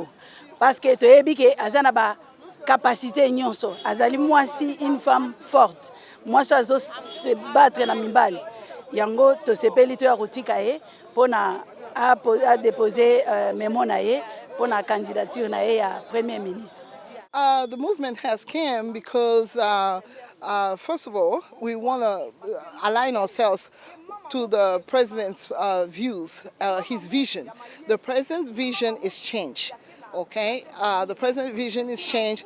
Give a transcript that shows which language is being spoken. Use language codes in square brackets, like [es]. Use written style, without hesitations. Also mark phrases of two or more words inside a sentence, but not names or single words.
[ln] Parce que toyebi ke azana ba capacité nyonso. Azali mwasi [fr] une femme forte. [ln] Mwasi azo [fr] se battre [ln] na mimbali. Yango to sepeli to ya kotika ye pona a déposer mémo na ye pona candidature na ye ya [fr] premier ministre. [en] The movement has came because, first of all, we want to align ourselves to the president's views, his vision. The president's vision is change. Okay, the president's vision is change.